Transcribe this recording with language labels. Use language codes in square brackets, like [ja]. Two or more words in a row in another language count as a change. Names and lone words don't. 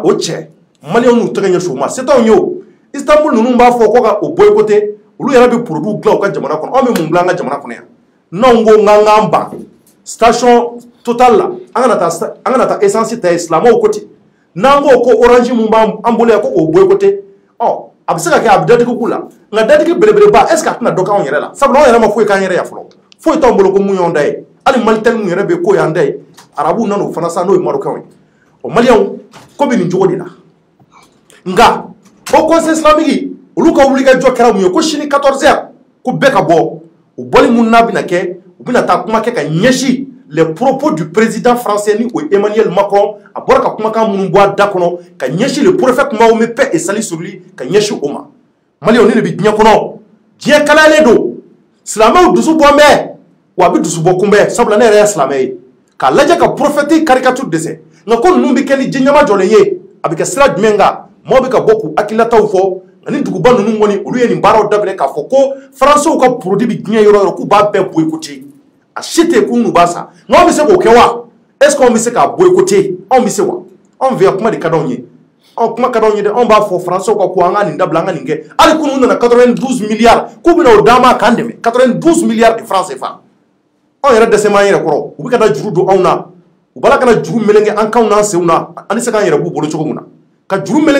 [bm] o cɛ maliyɛnw n'u tɛgɛ ɲɛsin o ma se t'anw ye o Istanbul ninnu b'a fɔ ko ka o boycotté olu yɛrɛ bɛ produit dilan u ka jamana kɔnɔ anw bɛ mun dilan an ka jamana kɔnɔ yan n'anw ko k'an k'an ban station Total la an kana taa essence ta ye silamɛw ko ten n'an ko ko orange mun b'an bolo yan ko k'o boycotté a bɛ se ka kɛ a bɛ dadigi k'u la nka dadigi belebeleba [fr] est ce que [bm] a tɛna dɔ k'anw yɛrɛ la sabula anw yɛrɛ ma foyi k'an yɛrɛ ya fɔlɔ foyi t'anw bolo ko mun y'anw da ye hali Malitel mun yɛrɛ bɛ ko y'an da ye arabuw nana o fana sa n'o ye Marokɛnw ye o maliyɛnw ko bɛ nin cogo de la nka Haut Conseil islamique olu ka wulikajɔ kɛra mun ye ko sini 14h ko bɛɛ ka bɔ o bɔli mun n'a bɛna kɛ u bɛna taa kuma kɛ ka ɲɛsin [fr] les propos du président français [bm] ni o Emmanuel Macron a bɔra ka kumakan minnu bɔ a da kɔnɔ ka ɲɛsin [fr] le prophète Mahomet paix et salut sur lui [bm] ka ɲɛsin o ma maliyɛnw ne de bɛ diɲɛ kɔnɔ diɲɛ kalayalen don silamɛw dusu bɔ bɛɛ wa a bɛ dusu bɔ kunbɛn sabula ne yɛrɛ ye silamɛ ye k'a lajɛ ka [fr] prophète caricature [bm] dɛsɛ nka ko ninnu bɛ kɛ ni diɲɛ ɲɛma jɔlen ye a bɛ kɛ sira jumɛn kan maaw bɛ ka bɔ k'u hakilinataw fɔ ani duguba ninnu kɔni olu ye nin baaraw daminɛ k'a fɔ ko Français ka produit bɛ diɲɛ yɔrɔ yɔrɔ k'u b'a bɛɛ boycotté a si tɛ kun n'u b'a san nka anw bɛ se k'o kɛ wa [fr] est ce que [bm] anw bɛ se k'a boycotté anw bɛ se wa anw fɛ yan kuma de ka d'anw ye kuma ka d'anw ye dɛ anw b'a fɔ Français ka ko an ka nin dabila an ka nin kɛ hali kunun nana 92 milliards k'u bɛna o d'an ma k'an dɛmɛ 92 [fr] milliards de francs CFA [bm] anw yɛrɛ dɛsɛ m'an yɛrɛ kɔrɔ u bɛ ka taa juru don anw na u b'a la ka na juru melenge an kanw n'an senw na an tɛ se k'an yɛrɛ b'u bolo cogo min na ka juru melenge